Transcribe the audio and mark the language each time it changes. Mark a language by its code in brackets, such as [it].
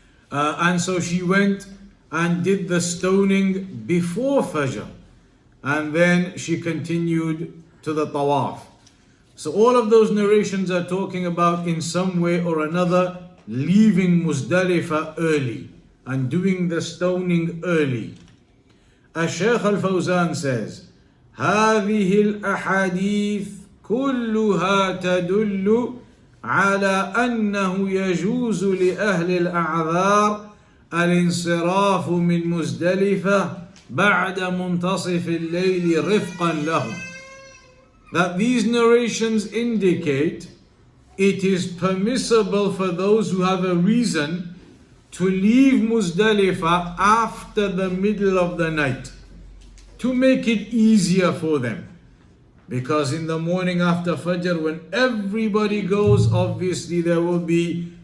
[en] And so she went and did the stoning before Fajr. And then she continued to the tawaf. So all of those narrations are talking about, in some way or another, leaving Muzdalifah early and doing the stoning early. As Shaykh Al-Fawzan says, [ar] هذه الأحاديث كلها تدل على أنه يجوز لأهل الأعذار الانصراف من مزدلفة بعد منتصف الليل رفقا لهم. [en] That these narrations indicate it is permissible for those who have a reason to leave Muzdalifah after the middle of the night, to make it easier for them. Because in the morning after Fajr, when everybody goes, obviously there will be